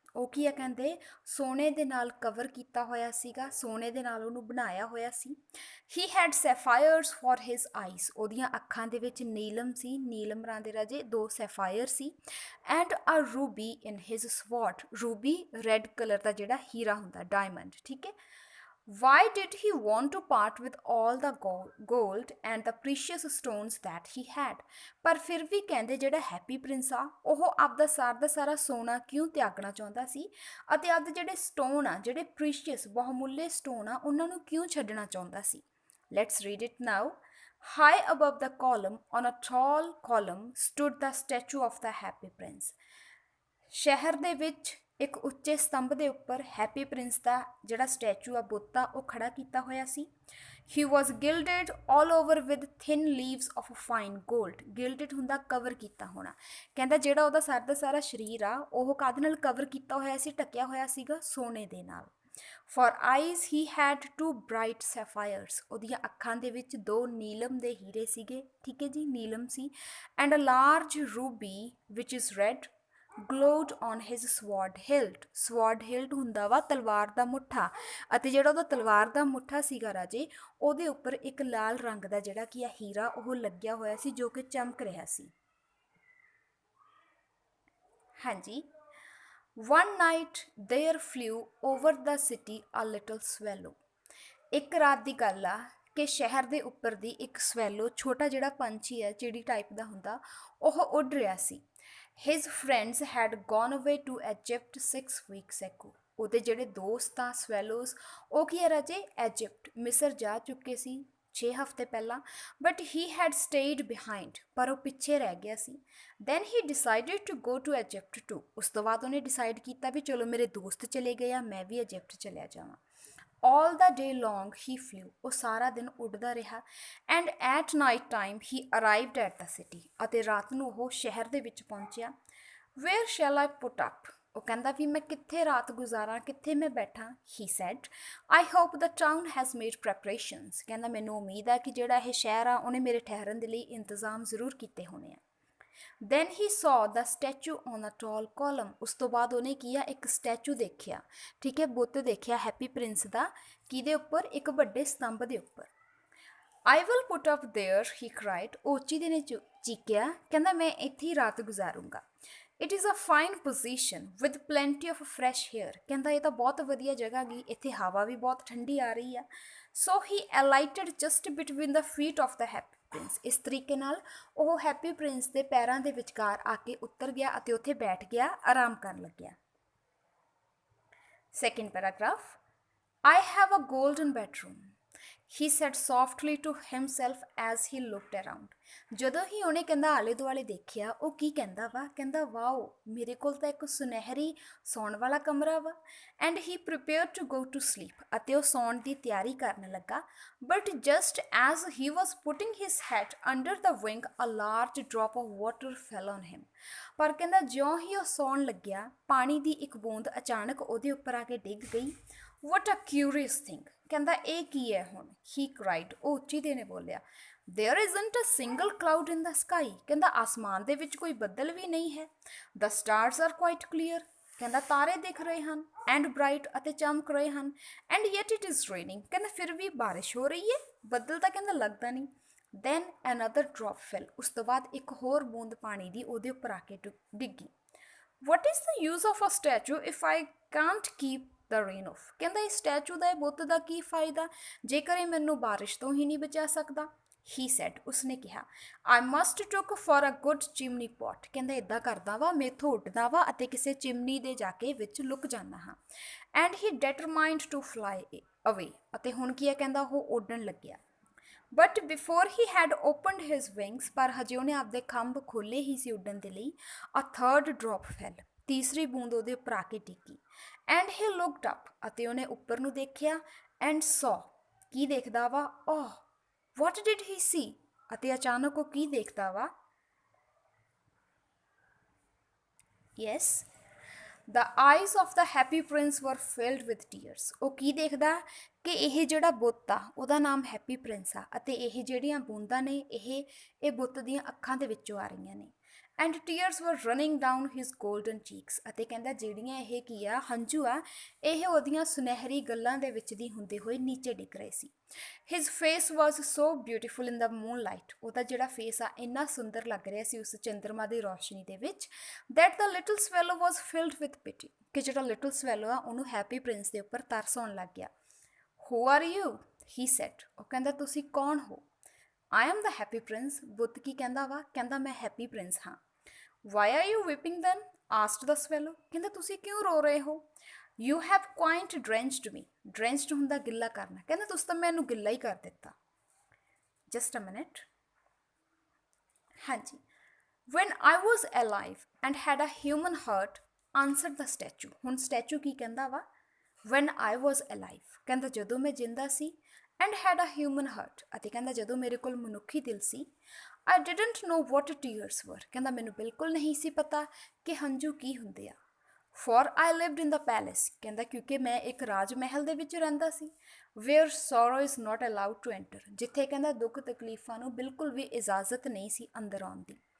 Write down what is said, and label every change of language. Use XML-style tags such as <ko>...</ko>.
<pa>ਉਹ ਕੀ ਆ ਕਹਿੰਦੇ ਸੋਨੇ ਦੇ ਨਾਲ ਕਵਰ ਕੀਤਾ ਹੋਇਆ ਸੀਗਾ, ਸੋਨੇ ਦੇ ਨਾਲ ਉਹਨੂੰ ਬਣਾਇਆ ਹੋਇਆ ਸੀ।</pa> <en>He had sapphires for his eyes.</en> <pa>ਉਹਦੀਆਂ ਅੱਖਾਂ ਦੇ ਵਿੱਚ ਨੀਲਮ ਸੀ, ਨੀਲਮ ਰਾਂ ਦੇ ਰਾਜੇ ਦੋ ਸੈਫਾਇਰ ਸੀ।</pa> <en>And a ruby in his sword.</en> <pa>Ruby red colour ਦਾ ਜਿਹੜਾ ਹੀਰਾ ਹੁੰਦਾ, ਡਾਇਮੰਡ, ਠੀਕ ਹੈ।</pa> <en>Why did he want to part with all the gold and the precious stones that he had?</en> <pa>ਪਰ ਫਿਰ ਵੀ ਕਹਿੰਦੇ ਜਿਹੜਾ ਹੈਪੀ ਪ੍ਰਿੰਸ ਆ ਉਹ ਆਪਦਾ ਦਾ ਸਾਰਾ ਸੋਨਾ ਕਿਉਂ ਤਿਆਗਣਾ ਚਾਹੁੰਦਾ ਸੀ ਅਤੇ ਆਪਦੇ ਜਿਹੜੇ ਸਟੋਨ ਆ, ਜਿਹੜੇ ਪ੍ਰੀਸ਼ੀਅਸ ਬਹੁਮੁੱਲੇ ਸਟੋਨ ਆ, ਉਹਨਾਂ ਨੂੰ ਕਿਉਂ ਛੱਡਣਾ ਚਾਹੁੰਦਾ ਸੀ।</pa> <en>Let's read it now. High above the column, on a tall column, stood the statue of the happy prince.</en> <pa>ਸ਼ਹਿਰ ਦੇ ਵਿੱਚ ਇੱਕ ਉੱਚੇ ਸਤੰਭ ਦੇ ਉੱਪਰ ਹੈਪੀ ਪ੍ਰਿੰਸ ਦਾ ਜਿਹੜਾ ਸਟੈਚੂ ਆ, ਬੁੱਤ ਆ, ਉਹ ਖੜਾ ਕੀਤਾ ਹੋਇਆ ਸੀ।</pa> <en>He was gilded all over with thin leaves of fine gold.</en> <pa>ਗਿਲਡਡ ਹੁੰਦਾ ਕਵਰ ਕੀਤਾ ਹੋਣਾ। ਕਹਿੰਦਾ ਜਿਹੜਾ ਉਹਦਾ ਦਾ ਸਾਰਾ ਸਰੀਰ ਆ ਉਹ ਕਾਹਦੇ ਨਾਲ ਕਵਰ ਕੀਤਾ ਹੋਇਆ ਸੀ, ਢੱਕਿਆ ਹੋਇਆ ਸੀਗਾ ਸੋਨੇ ਦੇ ਨਾਲ।</pa> <en>For eyes he had two bright sapphires.</en> <pa>ਉਹਦੀਆਂ ਅੱਖਾਂ ਦੇ ਵਿੱਚ ਦੋ ਨੀਲਮ ਦੇ ਹੀਰੇ ਸੀਗੇ, ਠੀਕ ਹੈ ਜੀ, ਨੀਲਮ ਸੀ।</pa> <en>And a large ruby which is red glowed on his sword hilt.</en> <pa>sword hilt ਹੁੰਦਾ ਵਾ ਤਲਵਾਰ ਦਾ ਮੁੱਠਾ, ਅਤੇ ਜਿਹੜਾ ਉਹਦਾ ਤਲਵਾਰ ਦਾ ਮੁੱਠਾ ਸੀਗਾ ਰਾਜੇ, ਉਹਦੇ ਉੱਪਰ ਇੱਕ ਲਾਲ ਰੰਗ ਦਾ ਜਿਹੜਾ ਕੀ ਆ ਹੀਰਾ ਉਹ ਲੱਗਿਆ ਹੋਇਆ ਸੀ, ਜੋ ਕਿ ਚਮਕ ਰਿਹਾ ਸੀ। ਹਾਂਜੀ।</pa> <en>One night there flew over the city a little swallow.</en> <pa>ਇੱਕ ਰਾਤ ਦੀ ਗੱਲ ਆ ਕਿ ਸ਼ਹਿਰ ਦੇ ਉੱਪਰ ਦੀ ਇੱਕ ਸਵੈਲੋ, ਛੋਟਾ ਜਿਹੜਾ ਪੰਛੀ ਹੈ, ਚਿੜੀ ਟਾਈਪ ਦਾ ਹੁੰਦਾ, ਉਹ ਉੱਡ ਰਿਹਾ ਸੀ।</pa> <en>His friends had gone away to Egypt 6 weeks ago.</en> <pa>ਉਹਦੇ ਜਿਹੜੇ ਦੋਸਤ ਆ ਸਵੈਲੋਜ਼, ਉਹ ਕੀ ਹੈ ਰਾਜੇ, ਐਜਿਪਟ, ਮਿਸਰ ਜਾ ਚੁੱਕੇ ਸੀ 6 ਹਫ਼ਤੇ ਪਹਿਲਾਂ।</pa> <en>but he had stayed behind,</en> <pa>ਪਰ ਉਹ ਪਿੱਛੇ ਰਹਿ ਗਿਆ ਸੀ।</pa> <en>Then he decided to go to Egypt too.</en> <pa>ਉਸ ਤੋਂ ਬਾਅਦ ਉਹਨੇ ਡਿਸਾਈਡ ਕੀਤਾ ਵੀ ਚਲੋ ਮੇਰੇ ਦੋਸਤ ਚਲੇ ਗਏ ਆ, ਮੈਂ ਵੀ ਐਜਿਪਟ ਚਲਿਆ ਜਾਵਾਂ।</pa> <en>All the day long he flew.</en> <pa>ਉਹ ਸਾਰਾ ਦਿਨ ਉੱਡਦਾ ਰਿਹਾ।</pa> <en>And at night time he arrived at the city.</en> <pa>ਅਤੇ ਰਾਤ ਨੂੰ ਉਹ ਸ਼ਹਿਰ ਦੇ ਵਿੱਚ ਪਹੁੰਚਿਆ।</pa> <en>Where shall I put up?</en> <pa>ਉਹ ਕਹਿੰਦਾ ਵੀ ਮੈਂ ਕਿੱਥੇ ਰਾਤ ਗੁਜ਼ਾਰਾਂ, ਕਿੱਥੇ ਮੈਂ ਬੈਠਾਂ।</pa> <en>He said, I hope the town has made preparations.</en> <pa>ਕਹਿੰਦਾ ਮੈਨੂੰ ਉਮੀਦ ਹੈ ਕਿ ਜਿਹੜਾ ਇਹ ਸ਼ਹਿਰ ਆ ਉਹਨੇ ਮੇਰੇ ਠਹਿਰਨ ਦੇ ਲਈ ਇੰਤਜ਼ਾਮ ਜ਼ਰੂਰ ਕੀਤੇ ਹੋਣੇ ਆ।</pa> <en>Then he saw the statue on a tall column.</en> <pa>ਉਸ ਤੋਂ ਬਾਅਦ ਉਹਨੇ ਕੀ ਆ, ਇੱਕ ਸਟੈਚੂ ਦੇਖਿਆ, ਠੀਕ ਹੈ, ਬੁੱਤ ਦੇਖਿਆ ਹੈਪੀ ਪ੍ਰਿੰਸ ਦਾ, ਕਿਹਦੇ ਉੱਪਰ, ਇੱਕ ਵੱਡੇ ਸਤੰਭ ਦੇ ਉੱਪਰ।</pa> <en>I will put up there, he cried.</en> <pa>ਉੱਚੀ ਦੇ ਨੇ ਚੀਕਿਆ, ਕਹਿੰਦਾ ਮੈਂ ਇੱਥੇ ਹੀ ਰਾਤ ਗੁਜ਼ਾਰੂੰਗਾ।</pa> <en>It is a fine position with plenty of fresh air.</en> <pa>ਕਹਿੰਦਾ ਇਹ ਤਾਂ ਬਹੁਤ ਵਧੀਆ ਜਗ੍ਹਾ ਗਈ, ਇੱਥੇ ਹਵਾ ਵੀ ਬਹੁਤ ਠੰਡੀ ਆ ਰਹੀ ਆ।</pa> <en>So he alighted just between the feet of the happy prince.</en> <pa>ਇਸ ਤਰੀਕੇ ਨਾਲ ਉਹ ਹੈਪੀ ਪ੍ਰਿੰਸ ਦੇ ਪੈਰਾਂ ਦੇ ਵਿਚਕਾਰ ਆ ਕੇ ਉਤਰ ਗਿਆ ਅਤੇ ਉੱਥੇ ਬੈਠ ਗਿਆ, ਆਰਾਮ ਕਰਨ ਲੱਗਿਆ।</pa> <en>Second paragraph. I have a golden bedroom, he said softly to himself as he looked around.</en> <pa>ਜਦੋਂ ਹੀ ਉਹਨੇ ਕਹਿੰਦਾ ਆਲੇ ਦੁਆਲੇ ਦੇਖਿਆ, ਉਹ ਕੀ ਕਹਿੰਦਾ ਵਾ, ਕਹਿੰਦਾ ਵਾਓ, ਮੇਰੇ ਕੋਲ ਤਾਂ ਇੱਕ ਸੁਨਹਿਰੀ ਸੌਣ ਵਾਲਾ ਕਮਰਾ ਵਾ।</pa> <en>And he prepared to go to sleep.</en> <pa>ਅਤੇ ਉਹ ਸੌਣ ਦੀ ਤਿਆਰੀ ਕਰਨ ਲੱਗਾ।</pa> <en>But just as he was putting his head under the wing, a large drop of water fell on him.</en> <pa>ਪਰ ਕਹਿੰਦਾ ਜਿਉਂ ਹੀ ਉਹ ਸੌਣ ਲੱਗਿਆ, ਪਾਣੀ ਦੀ ਇੱਕ ਬੂੰਦ ਅਚਾਨਕ ਉਹਦੇ ਉੱਪਰ ਆ ਕੇ ਡਿੱਗ ਗਈ।</pa> <en>What a curious thing.</en> <pa>ਕਹਿੰਦਾ ਇਹ ਕੀ ਹੈ ਹੁਣ।</pa> <en>He cried.</en> <pa>ਉਹ ਉੱਚੀ ਦੇ ਨੇ ਬੋਲਿਆ।</pa> <en>There isn't a single cloud in the sky.</en> <pa>ਕਹਿੰਦਾ ਆਸਮਾਨ ਦੇ ਵਿੱਚ ਕੋਈ ਬੱਦਲ ਵੀ ਨਹੀਂ ਹੈ।</pa> <en>The stars are quite clear.</en> <pa>ਕਹਿੰਦਾ ਤਾਰੇ ਦਿਖ ਰਹੇ ਹਨ।</pa> <en>And bright,</en> <pa>ਅਤੇ ਚਮਕ ਰਹੇ ਹਨ।</pa> <en>And yet it is raining.</en> <pa>ਕਹਿੰਦਾ ਫਿਰ ਵੀ ਬਾਰਿਸ਼ ਹੋ ਰਹੀ ਹੈ, ਬੱਦਲ ਤਾਂ ਕਹਿੰਦਾ ਲੱਗਦਾ ਨਹੀਂ।</pa> <en>Then another drop fell.</en> <pa>ਉਸ ਤੋਂ ਬਾਅਦ ਇੱਕ ਹੋਰ ਬੂੰਦ ਪਾਣੀ ਦੀ ਉਹਦੇ ਉੱਪਰ ਆ ਕੇ ਡਿੱਗੀ।</pa> <en>What is the use of a statue if I can't keep the rain off?</en> <pa>ਕਹਿੰਦਾ ਇਸ ਸਟੈਚੂ ਦਾ, ਇਹ ਬੁੱਤ ਦਾ ਕੀ ਫਾਇਦਾ ਜੇਕਰ ਇਹ ਮੈਨੂੰ ਬਾਰਿਸ਼ ਤੋਂ ਹੀ ਨਹੀਂ ਬਚਾ ਸਕਦਾ।</pa> <en>He said,</en> <pa>ਉਸਨੇ ਕਿਹਾ,</pa> <en>I must look for a good chimney pot.</en> <pa>ਕਹਿੰਦਾ ਇੱਦਾਂ ਕਰਦਾ ਵਾ, ਮੈਥੋਂ ਉੱਡਦਾ ਵਾ ਅਤੇ ਕਿਸੇ ਚਿਮਨੀ ਦੇ ਜਾ ਕੇ ਵਿੱਚ ਲੁਕ ਜਾਂਦਾ ਹਾਂ।</pa> <en>And he determined to fly away.</en> <pa>ਅਤੇ ਹੁਣ ਕੀ ਹੈ, ਕਹਿੰਦਾ ਉਹ ਉੱਡਣ ਲੱਗਿਆ।</pa> <en>But before he had opened his wings,</en> <pa>ਪਰ ਹਜੇ ਉਹਨੇ ਆਪਦੇ ਖੰਭ ਖੋਲੇ ਹੀ ਸੀ ਉੱਡਣ ਦੇ ਲਈ,</pa> <en>a third drop fell.</en> <pa>ਤੀਸਰੀ ਬੂੰਦ ਉਹਦੇ ਉੱਪਰ ਆ ਕੇ ਡਿੱਗੀ।</pa> <en>And he looked up.</en> <pa>ਅਤੇ ਉਹਨੇ ਉੱਪਰ ਨੂੰ ਦੇਖਿਆ।</pa> <en>And saw.</en> <pa>ਕੀ ਦੇਖਦਾ ਵਾ?</pa> <en>Oh, what did he see?</en> <pa>ਅਤੇ ਅਚਾਨਕ ਉਹ ਕੀ ਦੇਖਦਾ ਵਾ?</pa> <en>Yes, The eyes of the happy prince were filled with tears.</en> <pa>ਉਹ ਕੀ ਦੇਖਦਾ ਕਿ ਇਹ ਜਿਹੜਾ ਬੁੱਤ ਆ ਉਹਦਾ ਨਾਮ ਹੈਪੀ ਪ੍ਰਿੰਸ ਆ ਅਤੇ ਇਹ ਜਿਹੜੀਆਂ ਬੂੰਦਾਂ ਨੇ ਇਹ ਬੁੱਤ ਦੀਆਂ ਅੱਖਾਂ ਦੇ ਵਿੱਚੋਂ ਆ ਰਹੀਆਂ ਨੇ।</pa> <en>and tears were running down his golden cheeks,</en> <pa>ਅਤੇ ਕਹਿੰਦਾ ਜਿਹੜੀਆਂ ਇਹ ਕੀ ਆ ਹੰਝੂ ਆ ਇਹ ਉਹਦੀਆਂ ਸੁਨਹਿਰੀ ਗੱਲਾਂ ਦੇ ਵਿੱਚ ਦੀ ਹੁੰਦੇ ਹੋਏ ਨੀਚੇ ਡਿੱਗ ਰਹੇ ਸੀ।</pa> <en>his face was so beautiful in the moonlight,</en> <pa>ਉਹਦਾ ਜਿਹੜਾ ਫੇਸ ਆ ਇੰਨਾ ਸੁੰਦਰ ਲੱਗ ਰਿਹਾ ਸੀ ਉਸ ਚੰਦਰਮਾ ਦੀ ਰੋਸ਼ਨੀ ਦੇ ਵਿੱਚ,</pa> <en>that the little swallow was filled with pity,</en> <pa>ਕਿ ਜਿਹੜਾ ਲਿਟਲ ਸਵੈਲੋ ਆ ਉਹਨੂੰ ਹੈਪੀ ਪ੍ਰਿੰਸ ਦੇ ਉੱਪਰ ਤਰਸ ਆਉਣ ਲੱਗ ਗਿਆ।</pa> <en>who are you, he said,</en> <pa>ਉਹ ਕਹਿੰਦਾ ਤੁਸੀਂ ਕੌਣ ਹੋ?</pa> <en>I am the happy prince,</en> <pa>ਬੁੱਤ ਕੀ ਕਹਿੰਦਾ ਵਾ? ਕਹਿੰਦਾ ਮੈਂ ਹੈਪੀ ਪ੍ਰਿੰਸ ਹਾਂ।</pa> <en>why are you weeping then, asked the swallow,</en> <pa>ਕਹਿੰਦਾ ਤੁਸੀਂ ਕਿਉਂ ਰੋ ਰਹੇ ਹੋ?</pa> <en>you have quite drenched me,</en> <pa>ਡਰੈਂਚਡ ਹੁੰਦਾ ਗਿੱਲਾ ਕਰਨਾ, ਕਹਿੰਦਾ ਤੁਸੀਂ ਤਾਂ ਮੈਨੂੰ ਗਿੱਲਾ ਹੀ ਕਰ ਦਿੱਤਾ।</pa> <en>just a minute, ਹਾਂਜੀ, when I was alive and had a human heart, answered the statue,</en> <pa>ਹੁਣ ਸਟੈਚੂ ਕੀ ਕਹਿੰਦਾ ਵਾ?</pa> <en>when I was alive,</en> <pa>ਕਹਿੰਦਾ ਜਦੋਂ ਮੈਂ ਜਿੰਦਾ ਸੀ,</pa> <en>and had a human heart,</en> <pa>ਅਤੇ ਕਹਿੰਦਾ ਜਦੋਂ ਮੇਰੇ ਕੋਲ ਮਨੁੱਖੀ ਦਿਲ ਸੀ,</pa> <en>I didn't know what tears were,</en> <pa>ਕਹਿੰਦਾ ਮੈਨੂੰ ਬਿਲਕੁਲ ਨਹੀਂ ਸੀ ਪਤਾ ਕਿ ਹੰਝੂ ਕੀ ਹੁੰਦੇ ਆ।</pa> <en>for I lived in the palace,</en> <pa>ਕਹਿੰਦਾ ਕਿਉਂਕਿ ਮੈਂ ਇੱਕ ਰਾਜ ਮਹਿਲ ਦੇ ਵਿੱਚ ਰਹਿੰਦਾ ਸੀ,</pa> <en>where sorrow is not allowed to enter,</en> <pa>ਜਿੱਥੇ ਕਹਿੰਦਾ ਦੁੱਖ ਤਕਲੀਫਾਂ ਨੂੰ ਬਿਲਕੁਲ ਵੀ ਇਜਾਜ਼ਤ ਨਹੀਂ ਸੀ ਅੰਦਰ ਆਉਣ ਦੀ।</pa>